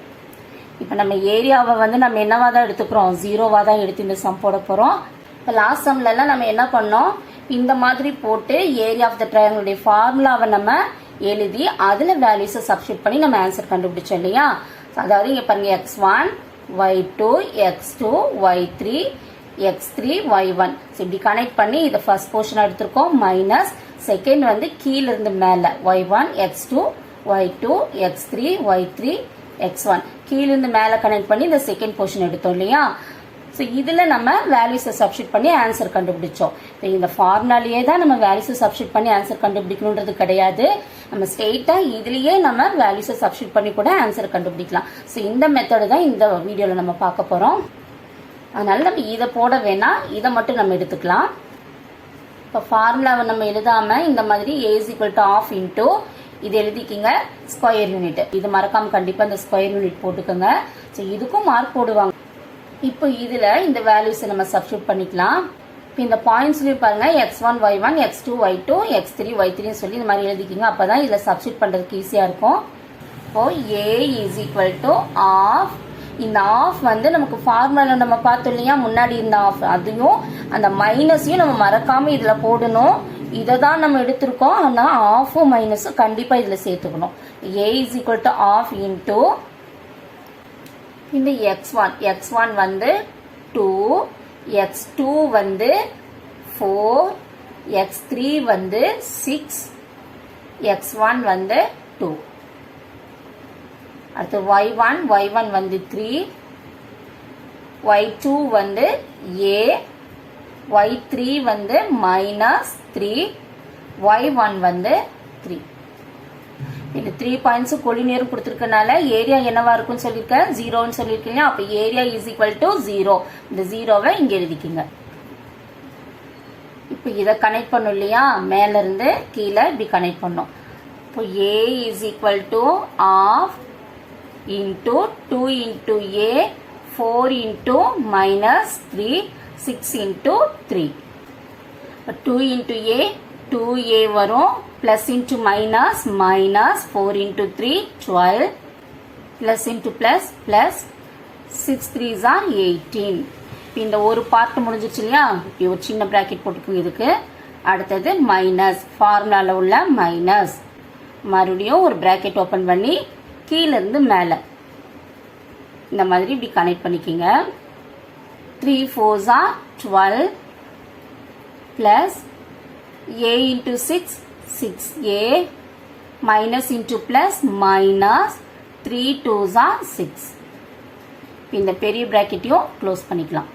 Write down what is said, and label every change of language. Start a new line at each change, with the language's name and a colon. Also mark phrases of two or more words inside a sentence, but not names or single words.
Tamil: இப்போ நம்ம ஏரியாவை வந்து நம்ம என்னவா தான் எடுத்துக்கிறோம், 0வா தான் எடுத்து இந்த சம் போட போறோம். இப்போ
English: last sum
Tamil: எல்லாம் நம்ம என்ன பண்ணோம், இந்த மாதிரி போட்டு
English: area of the triangle
Tamil: ஃபார்முலாவை நம்ம எழுதி அதுல
English: values substitute
Tamil: பண்ணி நம்ம ஆன்சர் கண்டுபிடிச்சோம் இல்லையா. அதாவது இங்க பாருங்க, x1 y2 x2 y3 x3 y1 இப்படி கனெக்ட் பண்ணி இதை
English: first portion
Tamil: எடுத்திருக்கோம்.
English: minus second
Tamil: வந்து கீழ இருந்து மேல y1 x2 y2 x3 y3 x1 கீழ இருந்து மேல கனெக்ட் பண்ணி இந்த
English: second portion
Tamil: எடுத்தோம் இல்லையா. ஸோ இதுல நம்ம
English: values substitute
Tamil: பண்ணி ஆன்சர் கண்டுபிடிச்சோம். இந்த ஃபார்முலாலேயே தான் நம்ம
English: values substitute
Tamil: பண்ணி ஆன்சர் கண்டுபிடிக்கணுன்றது கிடையாது. நம்ம ஸ்ட்ரெயிட்டா இதுலயே நம்ம
English: values substitute
Tamil: பண்ணி கூட ஆன்சர் கண்டுபிடிக்கலாம். ஸோ இந்த மெத்தடு தான் இந்த வீடியோல நம்ம பார்க்க போறோம். அதனால நம்ம இதை போட வேணாம், இதை மட்டும் நம்ம எடுத்துக்கலாம். இப்போ ஃபார்முலாவை நம்ம எழுதாம இந்த மாதிரி
English: a is equal to half into
Tamil: இது எழுதிக்கிங்க
English: square unit.
Tamil: இது மறக்காம கண்டிப்பா இந்த
English: square unit
Tamil: போட்டுக்கோங்க. ஸோ இதுக்கும் மார்க் போடுவாங்க. இப்போ இதுல இந்த வேல்யூஸ் நம்ம சப்ஸ்டியூட் பண்ணிக்கலாம். இப்போ இந்த பாயிண்ட்ஸ்லயும் பாருங்க, x1 y1 x2 y2 x3 y3 சொல்லி இந்த மாதிரி எழுதிக்கிங்க. அப்பதான் இதுல சப்ஸ்டியூட் பண்றதுக்கு ஈஸியா இருக்கும்.
English: இப்போ a is equal to half.
Tamil: இந்த ஆஃப் வந்து நமக்கு ஃபார்முலால நம்ம பார்த்தோம் இல்லையா, முன்னாடி இந்த ஆஃப் அதையும் அந்த மைனஸையும் நம்ம மறக்காம இதுல போடணும். இதை தான் நம்ம எடுத்திருக்கோம். ஆனா ஆஃபும் மைனஸும் கண்டிப்பா இதுல சேர்த்துக்கணும்.
English: a is equal to half into
Tamil: இந்த x1 வந்து 2, x2 வந்து 4, x3 வந்து 6, x1 வந்து 2. அடுத்து y1 வந்து 3, y2 வந்து a, y3 வந்து -3, y1 வந்து 3. இந்த 3
English: points collinear
Tamil: கொடுத்திருக்கனால ஏரியா என்னவா இருக்கும்னு சொல்லிருக்கேன், 0ன்னு சொல்லிருக்கீங்க. அப்ப
English: area is equal to
Tamil: 0. இந்த 0வை இங்க எழுதிக்கிங்க. இப்போ இத கனெக்ட் பண்ணும் இல்லையா, மேல இருந்து கீழே இப்படி கனெக்ட் பண்ணும்.
English: இப்போ a is equal to half into 2 into a 4 into -3 6 into 3. 2 into a 2a வரும், plus into minus 4 into 3 12 plus into plus 6 3s are 18.
Tamil: இந்த ஒரு பார்ட் முடிஞ்சிருச்சு இல்லையா, இப்படி ஒரு சின்ன பிராக்கெட் போட்டுக்கோங்க இதுக்கு. அடுத்தது
English: minus, formula
Tamil: உள்ள மைனஸ், மறுபடியும் ஒரு பிராக்கெட் ஓபன் பண்ணி கீழ இருந்து மேல இந்த மாதிரி இப்படி கனெக்ட் பண்ணிக்கிங்க.
English: 3 4s are 12 plus a into 6 6a minus into plus minus 3 2s are 6.
Tamil: இந்த பெரிய
English: bracket close
Tamil: பண்ணிக்கலாம்.